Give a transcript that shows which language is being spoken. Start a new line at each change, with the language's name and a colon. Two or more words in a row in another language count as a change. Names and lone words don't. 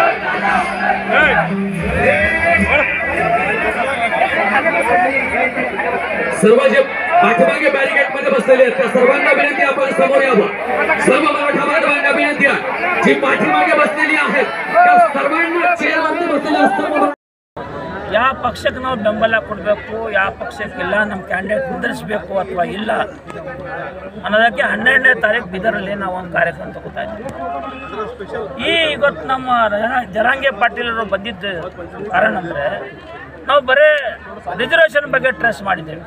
Marathi: सर्व जे पाठीमागे बॅरिकेड मध्ये बसलेले आहेत त्या सर्वांना विनंती आपण समोर यावं. सर्व मराठा बांधवांना विनंती आहे जी पाठीमागे बसलेली आहेत त्या सर्वांना चेअरवरती बसलेले असतात.
Kannada: ಯಾವ ಪಕ್ಷಕ್ಕೆ ನಾವು ಬೆಂಬಲ ಕೊಡಬೇಕು, ಯಾವ ಪಕ್ಷಕ್ಕಿಲ್ಲ, ನಮ್ಮ ಕ್ಯಾಂಡಿಡೇಟ್ ನಿಂದಿರಿಸಬೇಕು ಅಥವಾ ಇಲ್ಲ ಅನ್ನೋದಕ್ಕೆ 12ನೇ ತಾರೀಕು ಬೀದರಲ್ಲಿ ನಾವು ಒಂದು ಕಾರ್ಯಕ್ರಮ ತಗೋತಾ ಇದ್ದೀವಿ. ಇವತ್ತು ನಮ್ಮ ಜರಾಂಗೆ ಪಾಟೀಲರು ಬಂದಿದ್ದ ಕಾರಣ ಅಂದರೆ ನಾವು ಬರೀ ರಿಸರ್ವೇಷನ್ ಬಗ್ಗೆ ಟ್ರೇಸ್ ಮಾಡಿದ್ದೇವೆ.